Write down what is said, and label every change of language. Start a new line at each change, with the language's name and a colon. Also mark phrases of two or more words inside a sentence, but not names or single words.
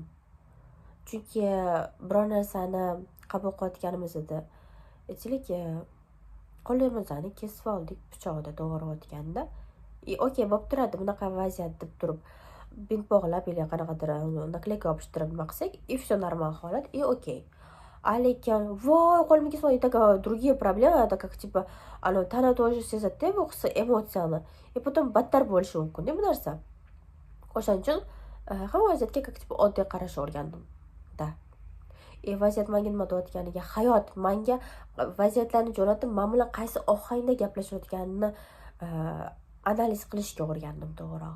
Uzbek: Chunki biror narsani qabul qilayotganimizda, aytaylik, qo'limizni kesib oldik pichoqda to'g'rayotganda, okey, bo'lib turadi, bunaqa vaziyat deb turib, bint bog'lab yoki qanaqadir nakleyka yopishtirib nima qilsak, все normal holat, okey. Lekin voy, qo'limga kesib oldik,
Russian: другие проблемы, это как tипа, tana тоже
Uzbek: sezadi bu his emotsiyani. Потом battar bo'lishi mumkin-da bu narsa. O'shaning uchun hamma vaziyatga
Russian: как tипа
Uzbek: oddiy qarashni o'rgandim. Da. Vaziyat menga nima deyotganiga, hayot menga vaziyatlarni jo'natib, men bilan qaysi ohangda gaplashayotganini analiz qilishga o'rgandim, to'g'rirog'i.